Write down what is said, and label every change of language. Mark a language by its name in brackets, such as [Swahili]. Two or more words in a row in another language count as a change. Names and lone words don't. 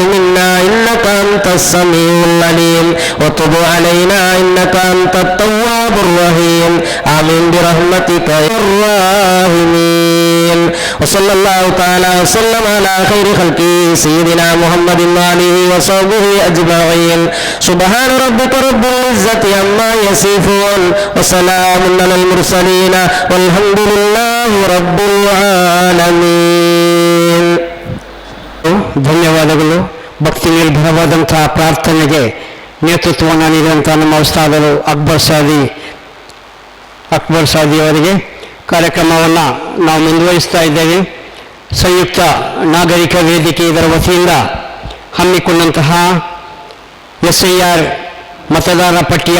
[Arabic] منا إنك أنت السميع العليم وتب علينا إنك أنت التواب الرحيم آمين برحمتك يا الراحمين وصلى الله تعالى وسلم على خير خلقه سيدنا محمد وآله وصحبه أجمعين سبحان ربك رب العزة عما يصفون وسلام على المرسلين والحمد لله رب العالمين. [Kannada] ಧನ್ಯವಾದಗಳು. ಭಕ್ತಿ ನಿರ್ಭರವಾದಂತಹ ಪ್ರಾರ್ಥನೆಗೆ ನೇತೃತ್ವವನ್ನು ನೀಡಿದಂಥ ನಮ್ಮ ಉಸ್ತಾದರು ಅಕ್ಬರ್ ಸಾದಿ ಅವರಿಗೆ ಕಾರ್ಯಕ್ರಮವನ್ನು ನಾವು ಮುಂದುವರಿಸ್ತಾ ಇದ್ದೇವೆ. ಸಂಯುಕ್ತ ನಾಗರಿಕ ವೇದಿಕೆ ಇದರ ವತಿಯಿಂದ ಹಮ್ಮಿಕೊಂಡಂತಹ SIR ಮತದಾರ ಪಟ್ಟಿಯ